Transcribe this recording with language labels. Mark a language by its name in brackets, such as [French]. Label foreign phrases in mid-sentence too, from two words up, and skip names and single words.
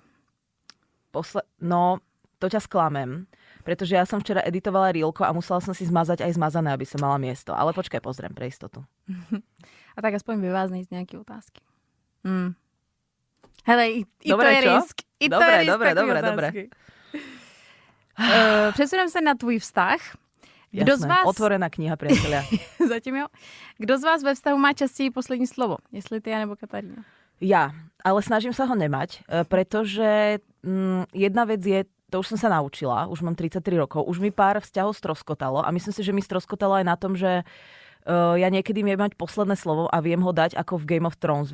[Slovak] No, to ťa sklamem, pretože ja som včera editovala reelko a musela som si zmazať aj zmazané, aby som mala miesto. Ale počkaj, pozriem pre istotu. [Czech] A tak aspoň vyváznej z nejaké otázky. Hele, i [Slovak] dobre, to je čo? [Czech] risk. I to je risk [Slovak] Dobre. [Czech] Přesuneme se na tvůj vztah. Kdo z vás... [Slovak] Otvorená kniha, priatelia. [Czech] Zatím jo. Kdo z vás ve vztahu má častěji poslední slovo? Jestli ty, nebo Katarína? [Slovak] Ja, ale snažím sa ho nemať, pretože jedna vec je, to už som sa naučila, už mám 33 rokov, už mi pár vzťahov stroskotalo a myslím si, že mi stroskotalo aj na tom, že ja niekedy viem mať posledné slovo a viem ho dať ako v Game of Thrones.